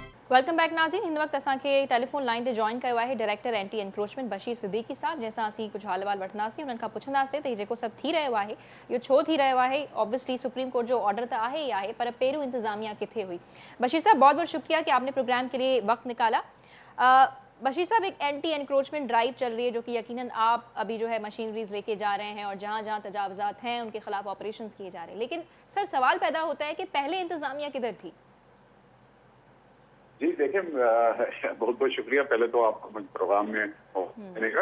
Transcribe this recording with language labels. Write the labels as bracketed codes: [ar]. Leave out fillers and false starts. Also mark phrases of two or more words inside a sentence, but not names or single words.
[en] Welcome back Nazreen. [sd] हिन वक्त असांखे [en] telephone line [sd] ते जॉइन कयो आहे [en] Director Anti Encroachment [sd] बशीर सिद्दीकी साहब, जैसा असीं कुछ हाल अहवाल वठंदासीं, उन्हनि खां पुछंदासीं त जेको सभु थी रहियो आहे इहो छो थी रहियो आहे। ऑब्वियसली सुप्रीम कोर्ट जो ऑर्डर तो आहे ही आहे, पर पहिरियों इंतजामिया किथे हुई। [ur] بشیر صاحب بہت بہت شکریہ کہ آپ نے پروگرام کے لیے وقت نکالا. بشیر صاحب، ایک اینٹی انکروچمنٹ ڈرائیو چل رہی ہے جو کہ یقیناً آپ ابھی جو ہے مشینریز لے کے جا رہے ہیں اور جہاں جہاں تجاوزات ہیں ان کے خلاف آپریشن کیے جا رہے ہیں، لیکن سر سوال پیدا ہوتا ہے کہ پہلے انتظامیہ کدھر تھی? جی دیکھیے، بہت بہت شکریہ پہلے تو آپ کو پروگرام میں دینے کا.